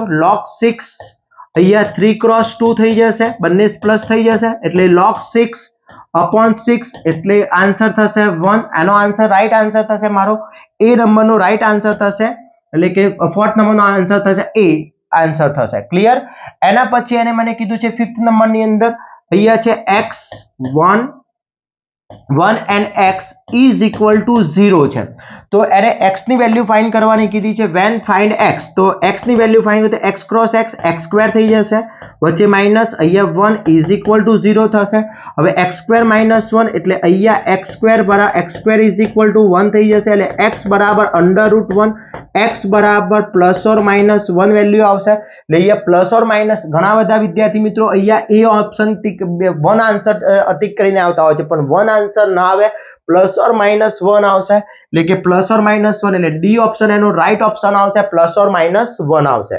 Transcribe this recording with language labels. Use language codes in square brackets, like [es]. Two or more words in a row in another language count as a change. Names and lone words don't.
[gu] log 6 અહીંયા 3 × 2 થઈ જશે, બંને પ્લસ થઈ જશે, એટલે log 6/6 એટલે આન્સર થશે 1. આનો આન્સર [en] right answer [gu] થશે મારો એ નંબરનો [en] right answer [gu] થશે, એટલે કે 4th નંબરનો આન્સર થશે એ આન્સર થશે. ક્લિયર? એના પછી એને મને કીધું છે 5th નંબરની અંદર, અહીંયા છે [en] x1 and x is equal to 0 [gu] છે, તો એને x ની [en] value find [gu] કરવાની કીધી છે. [en] when find x, [gu] તો x ની [en] value find [gu] કરો તો x × x x² થઈ જશે, વચ્ચે માઇનસ, અહીંયા [en] 1 is equal to 0 [gu] થશે. હવે x² - 1 એટલે અહીંયા [en] x² is equal to 1 [gu] થઈ જશે, એટલે x બરાબર √1, x બરાબર ±1 વેલ્યુ આવશે. એટલે અહીંયા [en] plus or minus [gu] ઘણા બધા વિદ્યાર્થી મિત્રો અહીંયા એ ઓપ્શન ટીક 1 આન્સર ટીક કરીને આવતા હોય છે, પણ 1 આન્સર ના આવે, +or -1 આવશે, એટલે કે +or -1 એટલે [en] D option [gu] એનો [en] right option [gu] આવશે, +or -1 આવશે.